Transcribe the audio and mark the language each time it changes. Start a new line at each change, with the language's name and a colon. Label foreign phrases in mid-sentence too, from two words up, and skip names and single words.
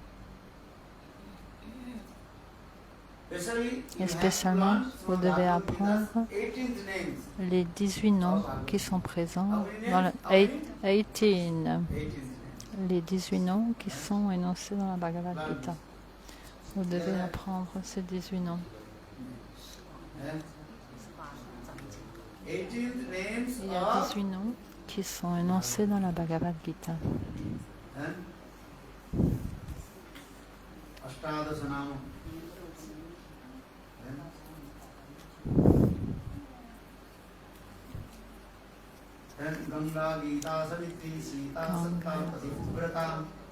French: Et spécialement, vous devez apprendre les 18 noms qui sont présents dans le 18. Les 18 noms qui sont énoncés dans la Bhagavad Gita. Vous devez apprendre ces 18 noms. Il y a 18 noms qui sont énoncés dans la Bhagavad Gita. Ganga Gita Savitri Sita Satta Pativrata